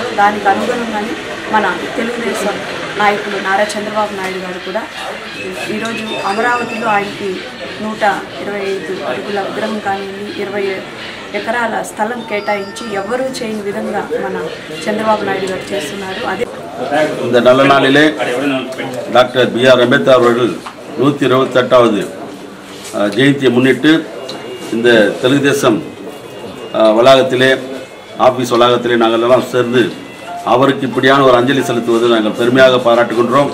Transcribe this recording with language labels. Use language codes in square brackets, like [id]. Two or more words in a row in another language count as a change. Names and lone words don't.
[te] దానికి అనుగుణంగానే మన తెలుగుదేశం నాయకులు నారా చంద్రబాబు నాయుడు గారు కూడా ఈరోజు అమరావతిలో ఆయనకి 125 అడుగుల విగ్రహం కానివ్వండి, 20 ఎకరాల స్థలం కేటాయించి ఎవరూ చేయని విధంగా మన చంద్రబాబు నాయుడు గారు చేస్తున్నారు. అదే [ta] இந்த நல்ல நாளிலே டாக்டர் B.R. அம்பேத்கர் அவர்கள் 128வது ஜெயந்தியை முன்னிட்டு இந்த தெலுங்குதேசம் வளாகத்திலே ஆஃபீஸ் வளாகத்திலே நாங்கள் எல்லாம் சேர்ந்து அவருக்கு இப்படியான ஒரு அஞ்சலி செலுத்துவது நாங்கள் பெருமையாக பாராட்டுகின்றோம்.